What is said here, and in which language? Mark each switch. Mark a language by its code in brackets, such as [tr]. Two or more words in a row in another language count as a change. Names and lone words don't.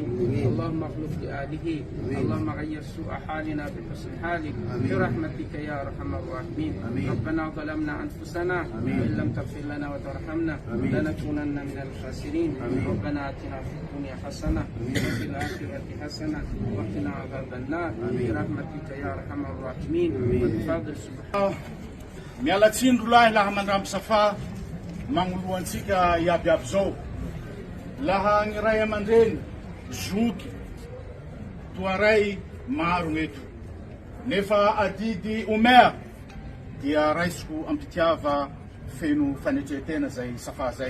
[ar] اللهم اخلف لآله، اللهم غير سوء حالنا بحسن حالك برحمتك يا ارحم الراحمين. ربنا ظلمنا انفسنا وان لم تغفر لنا وترحمنا لنكونن من الخاسرين. ربنا اتنا في الدنيا حسنه وفي الاخره حسنه وقنا عذاب النار برحمتك يا ارحم الراحمين وبفضل سبحانه. [mg] Mialatsindro lahy laha mandramby safa magnoloantsika iabiaby zao. Laha gny ray aman-dreny zoky toaray maro eto, nefa adidy omea dia raisiko ampitiava feno fanetretena zay safa zay.